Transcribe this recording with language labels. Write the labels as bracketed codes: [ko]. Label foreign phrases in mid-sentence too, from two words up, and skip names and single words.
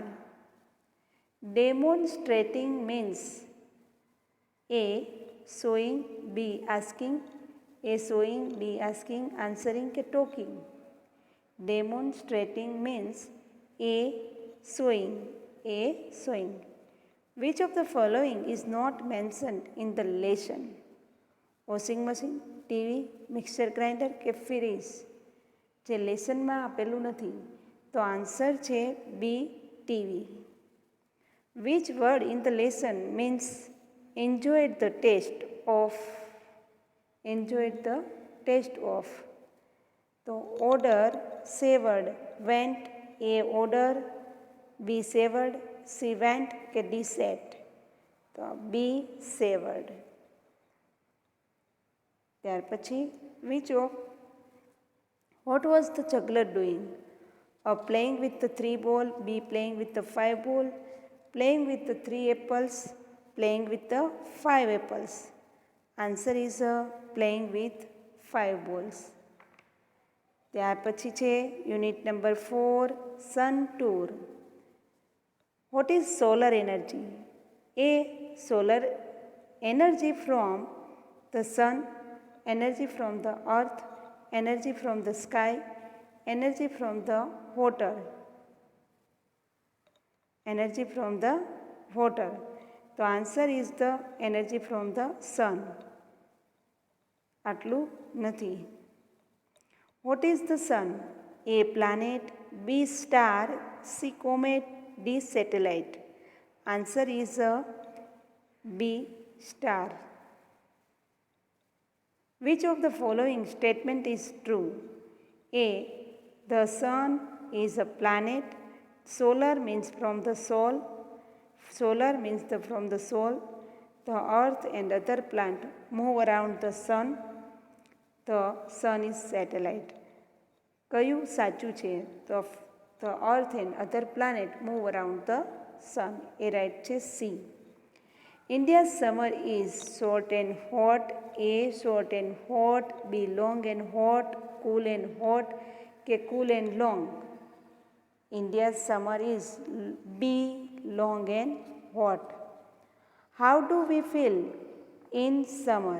[en] Demonstrating means A showing, B asking, A showing, B asking, answering ke talking? Demonstrating means A showing, A showing. Which of the following is not mentioned in the lesson? Washing machine, TV, mixture grinder કે fridge? [gu] જે લેસનમાં આપેલું નથી તો આન્સર છે B TV. [en] Which word in the lesson means enjoyed the taste of? Enjoyed the taste of. તો order, savored, went, A order, B savored, C went કે D sat? તો B savored. [gu] ત્યાર પછી [en] which of what was the juggler doing? A playing with the 3 ball, B playing with the 5 ball, playing with the 3 apples, playing with the 5 apples? Answer is playing with 5 balls. [gu] ત્યાર પછી છે યુનિટ નંબર 4 sun tour. [en] What is solar energy? A solar energy from the sun, energy from the earth, energy from the sky, energy from the water? Energy from the water. The answer is the energy from the sun. [gu] આટલું નથી. [en] What is the sun? A planet, B star, C comet, D satellite? Answer is B star. Which of the following statement is true? A. The sun is a planet. Solar means from the soul. Solar means from the soul. The earth and other planet move around the sun. The sun is satellite. [gu] કયું સાચું છે? [en] The earth and other planet move around the sun. [gu] એ રાઈટ છે C. [en] India's summer is short and hot. A. Short and hot. B. Long and hot. Cool and hot. K. Cool and long. India's summer is B. Long and hot. How do we feel in summer?